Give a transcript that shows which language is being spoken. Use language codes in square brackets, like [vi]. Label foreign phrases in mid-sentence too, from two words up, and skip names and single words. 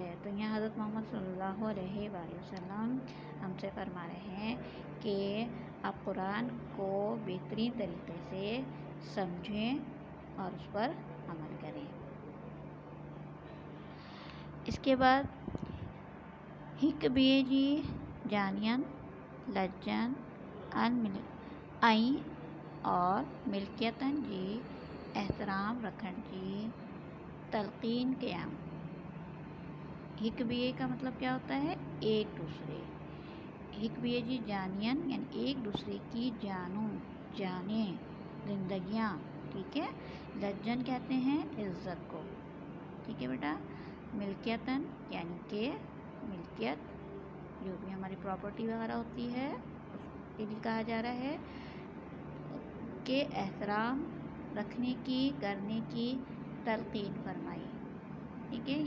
[hi] तो यहाँ हज़रत मोहम्मद [ar] صلى الله عليه وسلم [hi] हमसे फरमा रहे हैं कि आप कुरान को बेहतरीन तरीके से समझें और उस पर अमल करें। [sd] इसके बाद हिक ॿिए जी जानियन लज्जन ऐं और मिल्कियतन जी एहतराम रखण जी तलक़ीन क़याम। हिक ॿिए [hi] का मतलब क्या होता है, एक दूसरे, [sd] हिक ॿिए जी जानियन [hi] यानी एक दूसरे की जानों, जाने, ज़िंदगियाँ, ठीक है। लज्जन कहते हैं इज़्ज़त को, ठीक है बेटा। मिल्कियतन यानी कि मिल्कियत, जो भी हमारी प्रॉपर्टी वगैरह होती है उसके लिए कहा जा रहा है, के एहतराम रखने की, करने की तलक़ीन फरमाई, ठीक है।